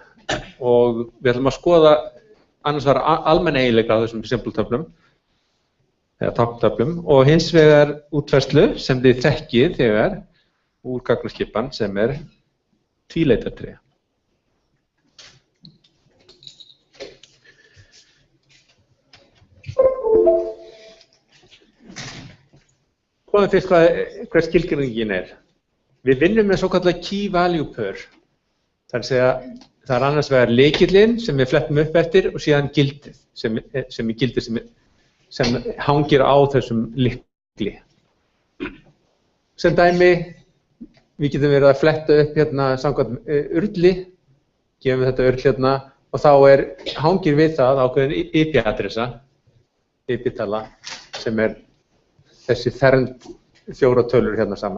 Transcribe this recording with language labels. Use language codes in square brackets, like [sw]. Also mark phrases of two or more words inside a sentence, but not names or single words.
[is] Og við ætlum að skoða annars var almenn eiginleika á þessum symboltöflum, eða tákntöflum, og hins vegar útfærslu sem þið þekkið þegar úr gagnaskipan sem er tvíleitartré. Skoðum fyrst hvað skilgreiningin er. Við vinnum með svokallað [en] key value pair. [is] Það er að segja, það er annars vegar lykillinn sem við flettum upp eftir og síðan gildið sem hangir á þessum lykli. Sem dæmi, við getum verið að fletta upp hérna samkvæmt urli, gefum við þetta url hérna og þá hangir við það ákveðin IP-adressa, IP-tala, sem er þessi fernd 4 tölur hérna saman.